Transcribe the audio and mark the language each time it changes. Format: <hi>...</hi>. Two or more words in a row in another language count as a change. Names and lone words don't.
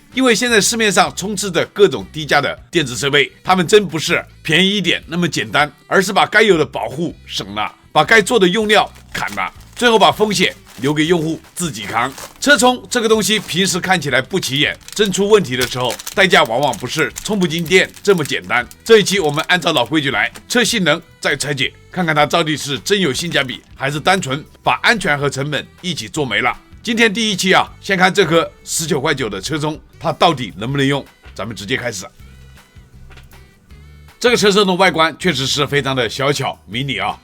<zh>因為現在市面上充斥着各種低價的電子設備，它們真不是便宜一點那麼簡單，而是把該有的保護省了，把該做的用料砍了，最後把風險留給用戶自己扛。車充這個東西平時看起來不起眼，真出問題的時候，代價往往不是充不進電這麼簡單。這一期我們按照老規矩來，測性能再拆解，看看它到底是真有性價比，還是單純把安全和成本一起做沒了。今天第一期啊，先看這顆19.9塊的車充，它到底能不能用？咱們直接開始。這個車充的外觀確實是非常的小巧迷你啊。</zh>